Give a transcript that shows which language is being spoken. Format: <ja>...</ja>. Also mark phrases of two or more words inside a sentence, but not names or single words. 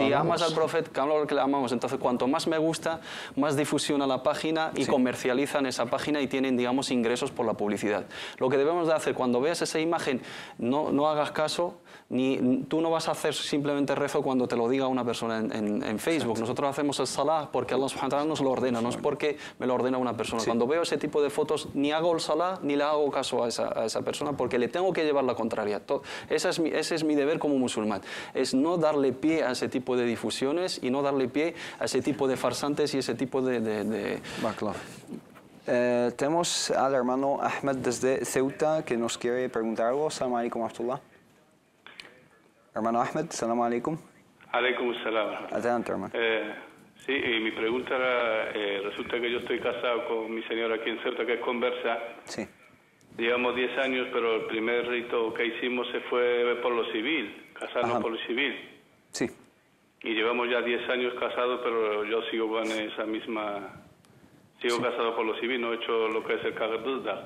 <es>si amas al profeta, claro que le amamos. Entonces, cuanto más me gusta, más difusión a la página y comercializan esa página y tienen, digamos, ingresos por la publicidad. Lo que debemos de hacer cuando veas esa imagen, no hagas caso, ni tú no vas a hacer simplemente rezo cuando te lo diga una persona en Facebook. Nosotros hacemos el salah porque Allah</es> <ar>سبحانه وتعالى</ar> <es>nos lo ordena, no es porque me lo ordena una persona. Cuando veo ese tipo de fotos, ni hago el salah ni le hago caso a esa persona porque le tengo que llevar la contraria. Ese es mi deber como musulmán, es no darle pie a ese tipo de difusiones y no darle pie a ese tipo de farsantes y ese tipo de... tenemos al hermano Ahmed desde Ceuta que nos quiere preguntar algo.</es> <ar>سلام عليكم ورحمة الله. Hermano Ahmed, سلام عليكم. عليكم السلام.</ar> <es>Adelante, hermano. Sí, y mi pregunta era, resulta que yo estoy casado con mi señora aquí en Ceuta, que es conversa. Sí. Llevamos 10 años, pero el primer rito que hicimos se fue por lo civil, casarnos por lo civil. Sí. Y llevamos ya 10 años casados, pero yo sigo con esa misma Sigo casado por lo civil, no he hecho lo que es el Kagduzda.</es>